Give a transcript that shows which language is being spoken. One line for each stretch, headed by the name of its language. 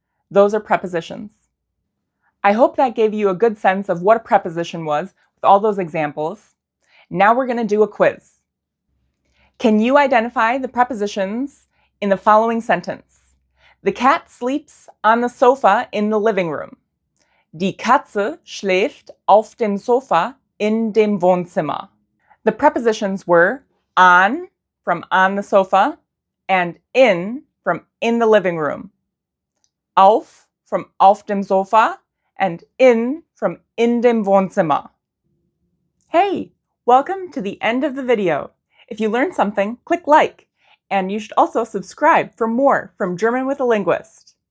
English: Those are prepositions. I hope that gave you a good sense of what a preposition was with all those examples. Now we're going to do a quiz. Can you identify the prepositions in the following sentence? The cat sleeps on the sofa in the living room.
German: Die Katze schläft auf dem Sofa in dem Wohnzimmer.
English: The prepositions were on, from on the sofa, and in, from in the living room.
German: Auf, from auf dem Sofa, and in, from in dem Wohnzimmer.
English: Hey, welcome to the end of the video. If you learned something, click like, and you should also subscribe for more from German with a Linguist.